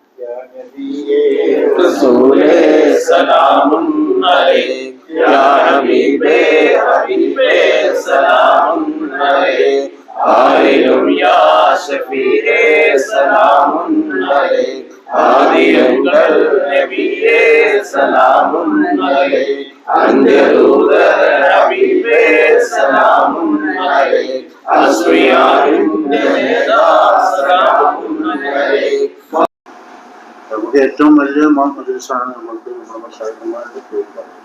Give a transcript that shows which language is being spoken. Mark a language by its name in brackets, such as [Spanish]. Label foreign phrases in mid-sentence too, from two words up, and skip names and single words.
[Arabic] يا نبي رسول سلام عليك، يا حبيب حبيب سلام عليك، عالم يا شفيع سلام عليك, [Malayalam] ആദിയങ്ങൾ നബിയേ [Arabic] سلام عليك, [Malayalam] അന്ത്യദൂതർ ഹബീബേ [Arabic] سلام عليك, [Malayalam] അസ്ഫിയാഇന്റെ നേതാ [Arabic] سلام عليك. [Malayalam] നമുക്ക് ഏറ്റവും വലിയ മദ്രസാണ് നമ്മൾക്ക് നമ്മുടെ മശായിഖുമാരുടെ പേര് പറയുന്നത്.